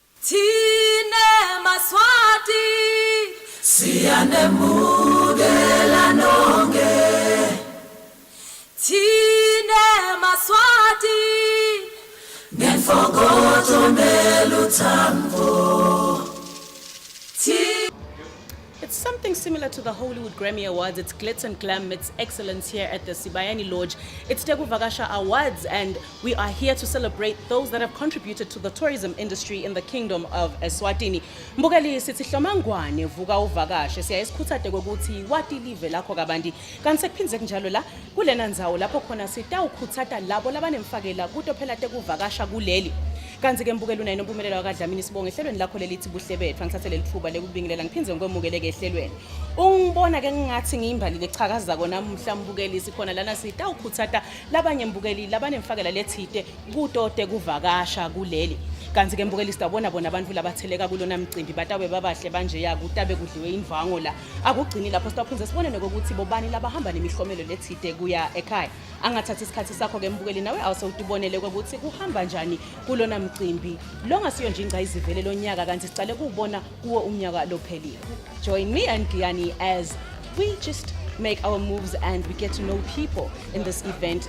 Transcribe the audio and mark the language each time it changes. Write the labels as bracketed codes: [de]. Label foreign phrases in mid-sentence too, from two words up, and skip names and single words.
[ss] Tine Maswati Siyanemugela nonge Tine Maswati Ngenfogoto meluthambo. [en] It's something similar to the Hollywood Grammy Awards. It's glitz and glam, it's excellence here at the Sibayani Lodge. It's Tekuvakasha Awards, and we are here to celebrate those that have contributed to the tourism industry in the Kingdom of Eswatini. [ss] Mbukeli sithi hlomangwane vuka uvakashe siyayisikhuthaze ukuthi wati live lakho kabanti kanti sekuphinze kunjalo la kulena ndzawo lapho khona sitawukhuthaza labo labanemfakela kuto phela tekuvakasha kuleli. Kanti ke mbukeli unayo nompumelelo wakadlamini sibonge ehlelweni lakho lelithi Buhle Betfu ngithathe leli thuba lekubingelela ngiphinze ngikwemukeleke ehlelweni. Ungibona ke ngathi ngiyimbali lechakaza kona mhla mbukeli sikhona lana sitawukhuthaza labanye mbukeli labanemfakela lethide kuto tekuvakasha kuleli. Kanti ke mbukeli sitabona bona abantu labatheleka kulona mcimbi batawe babahle banje ya kutabe kudliwe indvango la akugcini lapho sitaphinze sibone nokuthi bobani labahamba nemihlomelo lethide kuya ekhaya. Angathathi isikhathi sakho ke mbukeli nawe awusewutibonele ukuthi kuhamba njani kulona mcimbi lo ngasiyo nje ingca izivele lonyaka kanti sicale kubona kuwo umnyaka lophelile. [en] Join me and Giyani as we just make our moves and we get to know people in this event.